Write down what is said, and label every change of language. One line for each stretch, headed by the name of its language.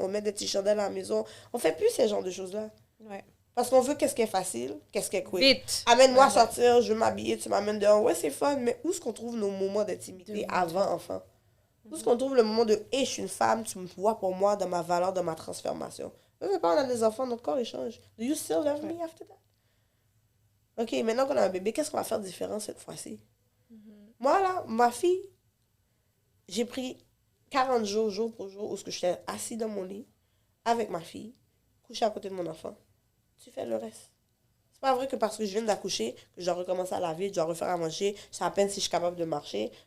French: On met des petits chandelles à la maison. On fait plus ces genres de choses-là. Ouais. Parce qu'on veut qu'est-ce qui est facile, qu'est-ce qui est quick. Vite. Amène-moi à sortir, je veux m'habiller, tu m'amènes dehors. Ouais, c'est fun, mais où est-ce qu'on trouve nos moments d'intimité avant enfant? Où est-ce qu'on trouve le moment de « Hey, je suis une femme, tu me vois pour moi dans ma valeur, dans ma transformation. » Mais pas, on a des enfants, notre corps échange.
English: Do you still love me after that?
French: OK, maintenant qu'on a un bébé, qu'est-ce qu'on va faire de différent cette fois-ci? Moi, là, ma fille, j'ai pris 40 jours, jour pour jour, où j'étais assis dans mon lit, avec ma fille, couchée à côté de mon enfant. Tu fais le reste. C'est pas vrai que parce que je viens d'accoucher, que je dois recommencer à laver, je dois refaire à manger, c'est à peine si je suis capable de marcher.